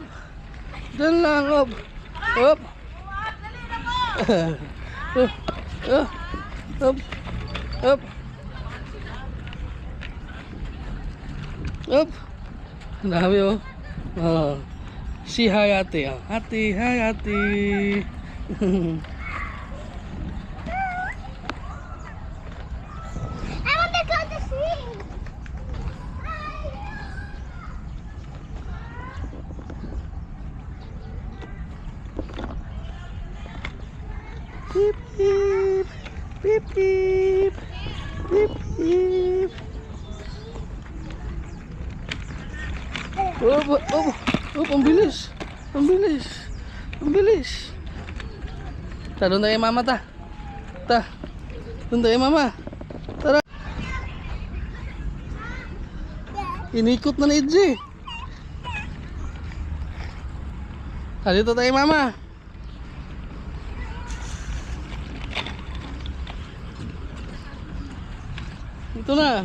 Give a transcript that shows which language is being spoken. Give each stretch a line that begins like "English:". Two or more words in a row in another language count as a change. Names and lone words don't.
Filipino: Diyan lang,
English: up. Up. Up. Up. Up.
Filipino: Ang dami oh. Oh. Si hi ate. Oh. Ate, hi ate.
English: I want to go to swing. Beep beep. Beep beep. Beep beep.
Filipino: Oh, oh, oh, ang bilis. Ang bilis. Ang bilis. Ta, doon tayo mama ta. Ta. Doon tayo mama. Tara. Inikot na ni Edgy. Ah, dito tayo mama. Dito na.